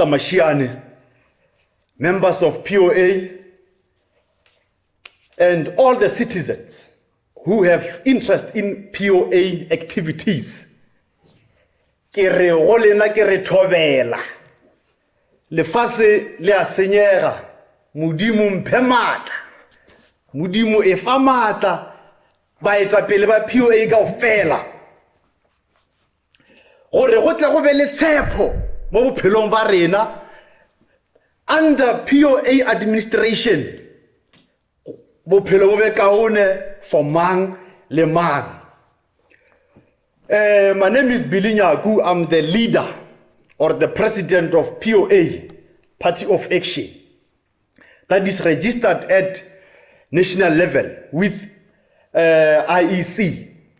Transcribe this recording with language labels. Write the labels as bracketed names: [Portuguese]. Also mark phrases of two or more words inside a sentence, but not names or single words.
[English] Mashiane, members of POA, and all the citizens who have interest in POA activities. [Northern Sotho] Kere golena kere thobela. Lefase le a senyega, modimo mphe matla. Modimo e fa matla baetapele ba POA kaofela. gore go tla go be le tshepo mo bophelong ba rena [English] under POA administration [Northern Sotho] bophelo bo be kaone for mang le mang. [English] My name is Billy Nyaku. I'm the leader or the president of POA, Party of Action, that is registered at national level with IEC.